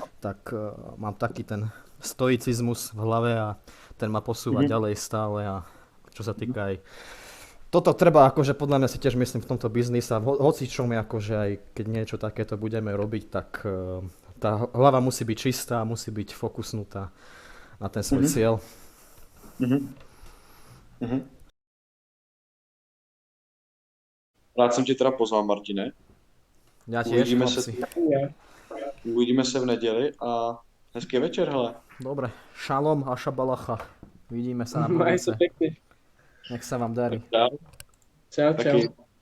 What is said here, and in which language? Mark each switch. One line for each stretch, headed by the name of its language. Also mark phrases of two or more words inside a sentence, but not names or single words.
Slovak: tak mám taký ten stoicizmus v hlave a ten ma posúva Mhm. ďalej stále a čo sa týka aj toto treba akože podľa mňa si tiež myslím v tomto biznise a hoci čo mi akože aj keď niečo takéto budeme robiť, tak tá hlava musí byť čistá, musí byť fokusnutá na ten svoj Mhm. cieľ. Mhm. Mhm.
Czech: Rád jsem tě teda pozval, Martine.
Slovak: Ja tiež,
Czech: Uvidíme se,
Slovak: chlapci.
Czech: uvidíme se v neděli a hezký večer, hele.
Slovak: Dobre, šalom a šabalacha. Vidíme sa na Maj sa budúce. pekne. Nech sa vám darí. Čau. Čau, čau.
Czech: Taky.